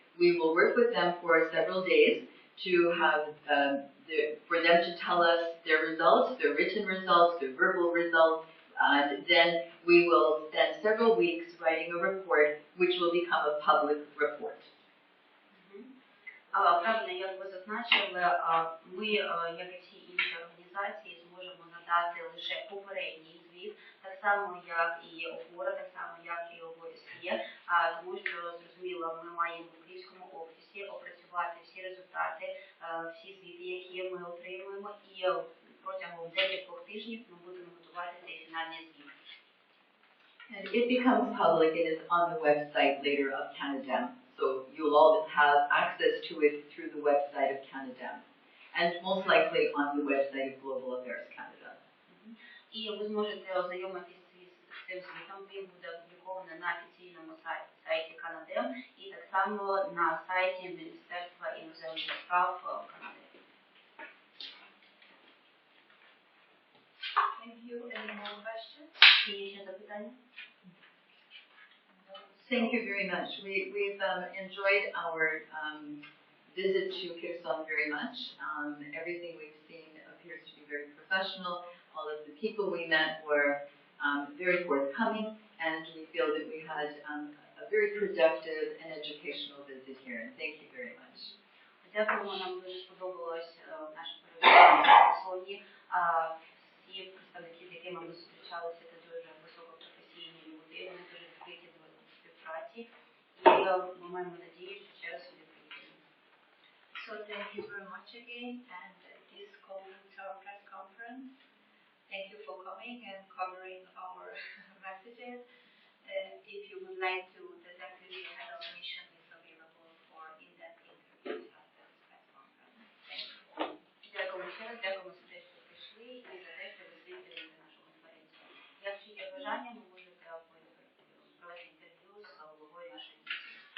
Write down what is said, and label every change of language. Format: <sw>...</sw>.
<en>We will work with them for several days to have for them to tell us their results, their written results, their verbal results, and then we will spend several weeks writing a report which will become a public report.</en> <uk>Правильно, як ви зазначили, ми, як і всі інші організації, зможемо надати лише попередній звіт, так само, як і ОПОРА, так само, як і ОБСЄ, тому що, зрозуміло, ми маємо в Київському офісі опрацювати всі результати, всі звіти, які ми отримуємо, і протягом декількох тижнів ми будемо готувати цей фінальний звіт.</uk> <en>And it becomes public. It is on the website later of КАНАДЕМ. So you'll all have access to it through the website of КАНАДЕМ, and most likely on the website of Global Affairs Canada.</en> <uk>І ви зможете ознайомитися з цим звітом. Він буде опублікований на офіційному сайті КАНАДЕМ і так само на сайті Міністерства іноземних справ Канади.</uk> <en>Thank you. Any more questions?</en> <uk>Є ще запитання?</uk> <en>Thank you very much. We've enjoyed our visit to Hierson very much. Everything we've seen appears to be very professional. All of the people we met were very forthcoming, and we feel that we had a very productive and educational visit here. And thank you very much.</en> <uk>Дякуємо, нам дуже сподобалось наше перебування в Херсоні. Всі представники, з якими ми зустрічалися, це дуже високопрофесійні люди, вони дуже відкриті до співпраці, і ми маємо надію, що ще раз сюди приїдемо.</uk> <en>So thank you very much again, and this concludes our press conference. Thank you for coming and covering our messages. If you would like to, the deputy head of mission is available for in-depth interviews after this press conference. Thank you.</en> <uk>Дякуємо ще раз, дякуємо за те, що прийшли, і за те, що ви слідуєте нашу конференцію. Якщо є бажання, ви можете провести інтерв'ю з головою нашої місії.</uk>